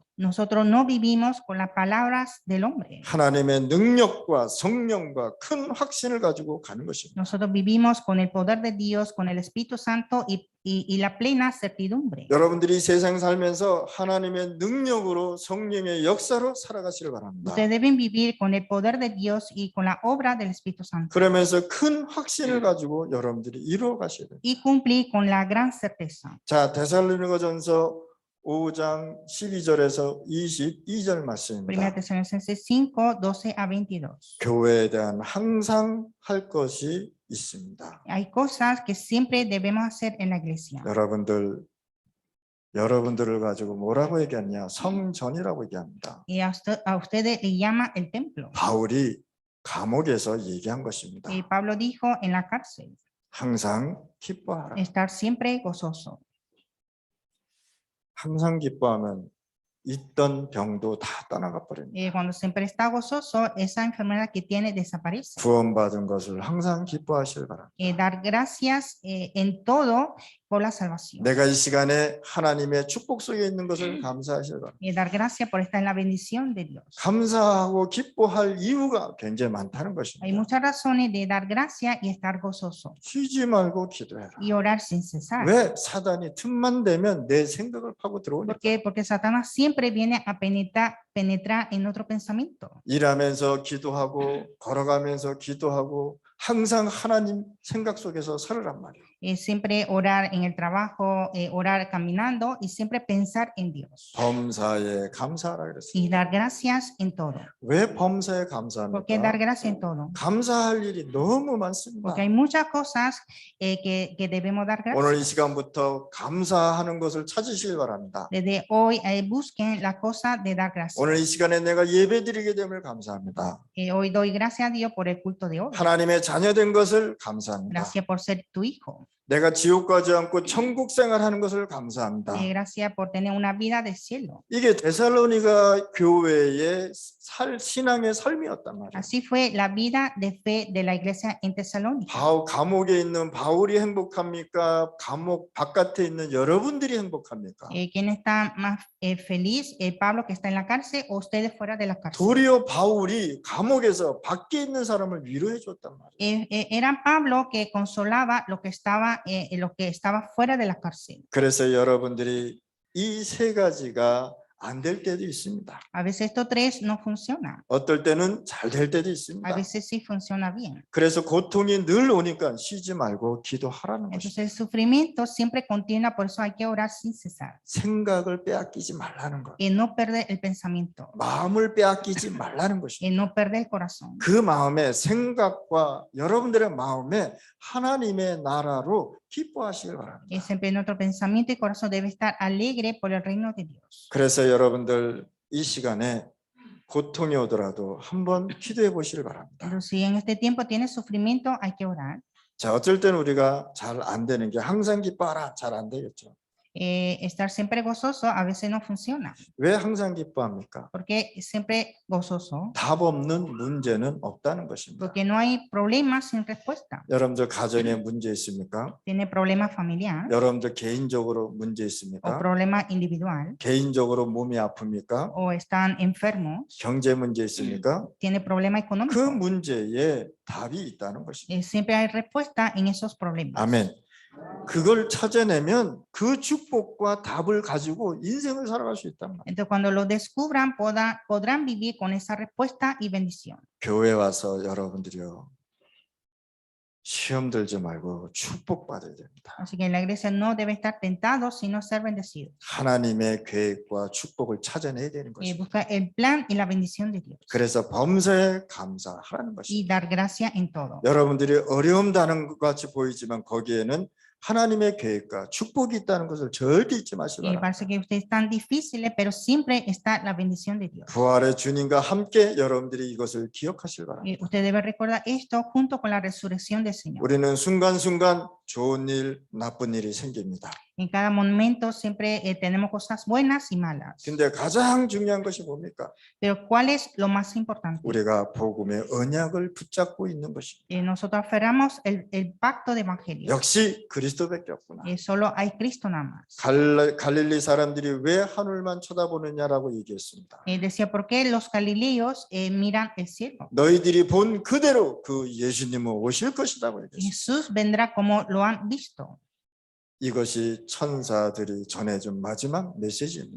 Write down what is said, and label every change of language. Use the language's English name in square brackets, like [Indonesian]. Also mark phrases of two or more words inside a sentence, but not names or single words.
[Spanish] Nosotros no vivimos con las palabras del hombre. [Korean] 하나님의 능력과 성령과 큰 확신을 가지고 가는 것입니다. [Spanish] Nosotros vivimos con el poder de Dios, con el Espíritu Santo y la plena certidumbre. [Korean] 여러분들이 세상 살면서 하나님의 능력으로 성령의 역사로 살아가시길 바랍니다. [Spanish] Ustedes deben vivir con el poder de Dios y con la obra del Espíritu Santo. [Korean] 그러면서 큰 확신을 가지고 여러분들이 이루어 가셔야 돼요. [Spanish] Y cumplir con la gran certeza. [Korean] 자, 데살로니가전서 5장 12절에서 22절 1 말씀입니다. [Spanish] Tesalonicenses 5:12-22. [Korean] 교회에 대한 항상 할 것이 있습니다. [Spanish] Hay cosas que siempre debemos hacer en la iglesia. [Korean] 여러분들을 가지고 뭐라고 얘기하냐? 성전이라고 얘기합니다. [Spanish] Y a ustedes le llama el templo. [Korean] 바울이 감옥에서 얘기한 것입니다. [Spanish] Y Pablo dijo en la cárcel, [Korean] 항상 기뻐하라. [Spanish] estar siempre gozoso. [Korean] 항상 기뻐하면 있던 병도 다 떠나가 버립니다. [Spanish] Cuando siempre está gozoso, esa enfermedad que tiene desaparece. [Korean] 구원받은 것을 항상 기뻐하시길 바랍니다. [Spanish] Dar gracias en todo por la salvación. [Korean] 내가 이 시간에 하나님의 축복 속에 있는 것을 감사하시길 바랍니다. [Spanish] Dar gracias por estar en la bendición de Dios. [Korean] 감사하고 기뻐할 이유가 굉장히 많다는 [Spanish] Hay [Korean] 것입니다. [Spanish] muchas razones de dar gracias y estar gozoso [Korean] 쉬지 말고 기도해라. [Spanish] y orar sin cesar. [Korean] 왜? 사단이 틈만 되면 내 생각을 파고 들어오니까. [Spanish] Porque Satanás siempre viene a penetrar en nuestro pensamiento. [Korean] 일하면서 기도하고 걸어가면서 기도하고 항상 하나님 생각 속에서 살으란 말이에요. [Spanish] Siempre orar en el trabajo, orar caminando y siempre pensar en Dios. [Korean] 범사에 감사하라 그랬어요. [Spanish] Y dar gracias en todo. [Korean] 왜 범사에 [Spanish] ¿Por qué dar [Korean] 감사합니까? [Spanish] gracias en todo? [Korean] 감사할 일이 너무 많습니다. [Spanish] Porque hay muchas cosas que debemos dar [Korean] 오늘 이 [Spanish] gracias. [Korean] 시간부터 감사하는 것을 찾으시길 바랍니다. [Spanish] Desde hoy busquen la cosa de dar gracias. [Korean] 오늘 이 시간에 내가 예배드리게 됨을 감사합니다. [Spanish] Hoy doy gracias a Dios por el culto de hoy. [Korean] 하나님의 자녀된 것을 감사합니다. [Spanish] Gracias por ser tu hijo. [Korean] 내가 지옥 가지 않고 천국 생활하는 것을 감사합니다. [Spanish] Gracias por tener una vida del cielo. [Korean] 이게 데살로니가 교회의 신앙의 삶이었단 말이에요. [Spanish] Así fue la vida de fe de la iglesia en Tesalónica. [Korean] 감옥에 있는 바울이 행복합니까? 감옥 바깥에 있는 여러분들이 행복합니까? [Spanish] ¿Quién está más feliz? ¿Pablo que está en la cárcel o ustedes fuera de la cárcel? [Korean] 도리어 바울이 감옥에서 밖에 있는 사람을 위로해 줬단 말이에요. [Spanish] Era Pablo que consolaba lo que estaba fuera de la cárcel. [Korean] 그래서 여러분들이 이 세 가지가 안 될 때도 있습니다. [Spanish] A veces estos tres no funcionan. [Korean] 어떨 때는 잘 될 때도 [Spanish] A [Korean] 있습니다. [Spanish] veces sí funciona bien. [Korean] 그래서 고통이 늘 오니까 쉬지 말고 기도하라는 [Spanish] Entonces [Korean] 것입니다. [Spanish] el sufrimiento siempre continúa, por eso hay que orar sin cesar. [Korean] 생각을 빼앗기지 말라는 것. [Spanish] Y no perder el pensamiento. [Korean] 마음을 빼앗기지 말라는 것입니다. [Spanish] Y no perder el corazón. [Korean] 그 마음의 생각과 여러분들의 마음에 하나님의 나라로 기뻐하시길 바랍니다. [Spanish] Y siempre nuestro pensamiento y corazón debe estar alegre por el reino de Dios. [Korean] 그래서 여러분들 이 시간에 고통이 오더라도 한번 기도해 보시길 바랍니다. [Spanish] Entonces, si en este tiempo tienes sufrimiento, hay que orar. [Korean] 자, 어쩔 때는 우리가 잘 안 되는 게 항상 기뻐하라 잘 안 되겠죠. [Spanish] Estar siempre gozoso a veces no funciona. [Korean] 왜 항상 기뻐합니까? [Spanish] Porque siempre gozoso, [Korean] 답 없는 문제는 없다는 것입니다. [Spanish] porque no hay problema sin respuesta. [Korean] 여러분들 가정에 문제 있습니까? [Spanish] Tiene problema familiar [Korean] 여러분들 개인적으로 문제 [Spanish] o [Korean] 있습니까? [Spanish] problema individual [Korean] 개인적으로 몸이 아픕니까? [Spanish] o están enfermos, [Korean] 경제 문제 있습니까? [Spanish] tiene problema [Korean] 그 [Spanish] económico. [Korean] 문제에 답이 있다는 것입니다. [Spanish] Siempre hay respuesta en esos problemas. [Korean] 아멘. 그걸 찾아내면 그 축복과 답을 가지고 인생을 살아갈 수 있단 말이에요. [Spanish] Entonces, cuando lo descubran, podrán vivir con esa respuesta y bendición. [Korean] 교회 와서 여러분들이요, 시험 들지 말고 축복받아야 됩니다. [Spanish] Así que en la iglesia no debe estar tentado, sino ser bendecido. [Korean] 하나님의 계획과 축복을 찾아내야 되는 것입니다. [Spanish] Buscar el plan y la bendición de Dios. [Korean] 그래서 범사에 감사하라는 것입니다. [Spanish] Y dar gracia en todo. [Korean] 여러분들이 어려움다는 것 같이 보이지만 거기에는 하나님의 계획과 축복이 있다는 것을 절대 잊지 마시기 [Spanish] Y [Korean] 바랍니다. [Spanish] parece que ustedes están difíciles, pero siempre está la bendición de Dios. [Korean] 부활의 주님과 함께 여러분들이 이것을 기억하시기 바랍니다. [Spanish] Y usted debe recordar esto junto con la resurrección del Señor. [Korean] 우리는 순간순간 좋은 일, 나쁜 일이 생깁니다. [Spanish] En cada momento siempre tenemos cosas buenas y malas. [Korean] 근데 가장 중요한 것이 뭡니까? [Spanish] Pero ¿cuál es lo más importante? [Korean] 우리가 복음의 언약을 붙잡고 있는 것입니다. [Spanish] Nosotros aferramos el pacto de evangelio. [Korean] 역시 그리스도밖에 없구나. [Spanish] Solo hay Cristo nada más. [Korean] 갈릴리 사람들이 왜 하늘만 쳐다보느냐라고 얘기했습니다. [Spanish] Decía, ¿por qué los galileos miran el cielo? [Korean] 너희들이 본 그대로 그 예수님은 오실 것이라고 얘기했습니다. [Spanish] Jesús vendrá como lo han visto. [Korean] 이것이 천사들이 전해준 마지막 메시지입니다.